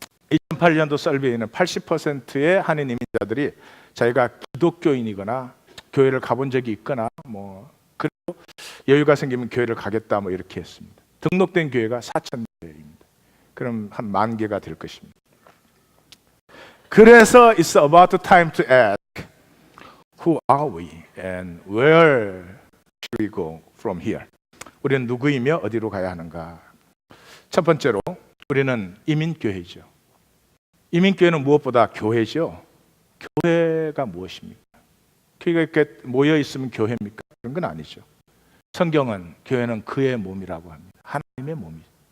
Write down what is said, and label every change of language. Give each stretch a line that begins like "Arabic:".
Korean: 2008년도 설베이는 80%의 한인 이민자들이 자기가 기독교인이거나 교회를 가본 적이 있거나 뭐 그리고 여유가 생기면 교회를 가겠다 뭐 이렇게 했습니다. 등록된 교회가 4,000개입니다. 그럼 한 10,000개가 될 것입니다.
English: 그래서 it's about time to ask, who are we and where should we go from here?
Korean: 우리는 누구이며 어디로 가야 하는가? 첫 번째로 우리는 이민교회죠. 이민교회는 무엇보다 교회죠. 교회가 무엇입니까? 교회가 이렇게 모여 있으면 교회입니까? 그런 건 아니죠. 성경은 교회는 그의 몸이라고 합니다. 하나님의 몸이죠.